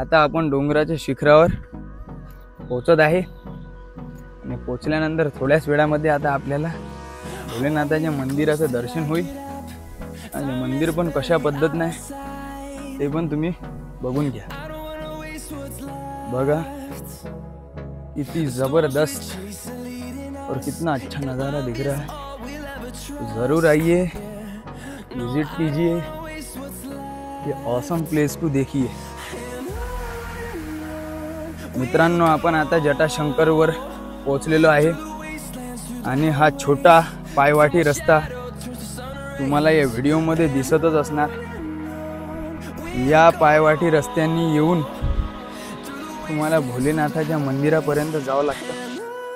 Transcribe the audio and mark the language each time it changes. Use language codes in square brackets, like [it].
[mr] आता आपण डोंगराच्या शिखरावर पोहोचत आहे आणि पोहोचल्यानंतर थोड्याच वेळामध्ये आता आपल्याला भोलेनाथाच्या मंदिराचं दर्शन होईल. आणि मंदिर पण कशा पद्धतीने आहे ते पण तुम्ही बघून घ्या. बघा किती जबरदस्त [hi] और कितना अच्छा नज़ारा दिख रहा है. तो ज़रूर आइए, विजिट कीजिए, ये ऑसम प्लेस को देखिए. [mr] मित्रांनो, आपण आता जटाशंकरवर पोहोचलेलो आहे आणि हा छोटा पायवाटी रस्ता तुम्हाला या व्हिडिओमध्ये दिसतच असणार. या पायवाटी रस्त्यांनी येऊन तुम्हाला भोलेनाथाच्या मंदिरापर्यंत जावं लागतं.